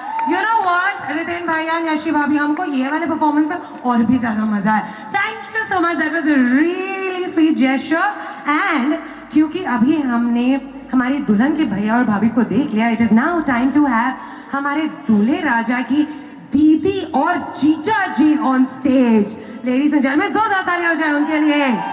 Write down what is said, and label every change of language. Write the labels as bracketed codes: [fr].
[en] You know what, [hi] रितिन भैया यशी भाभी, हमको ये वाले परफॉर्मेंस में और भी ज्यादा मजा है. [en] Thank you so much, that was a really sweet gesture. [hi] And क्योंकि अभी हमने हमारे दुल्हन के भैया और भाभी को देख लिया, [en] it is now time to have [hi] हमारे दूल्हे राजा की दीदी और जीजा जी [en] on stage. Ladies and gentlemen, [hi] जोरदार तालियां हो जाए उनके लिए.